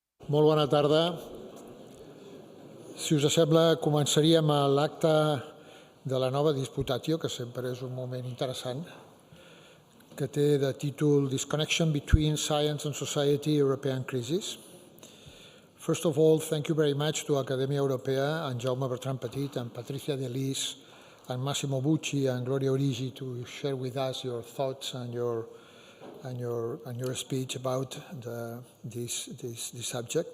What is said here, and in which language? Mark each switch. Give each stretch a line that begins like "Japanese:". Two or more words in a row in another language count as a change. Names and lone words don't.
Catalan: Molt bona tarda. Si us sembla, començaríem l'acte de la nova Disputatio, que sempre és un moment interessant, que té de títol Disconnection between Science and Society, European Crisis.
English: First of all, thank you very much to Academia Europaea and Jaume Bertran Petit and Patricia de Lis and Massimiano Bucchi and Glòria Origgi to share with us your thoughts and your speech about this subject.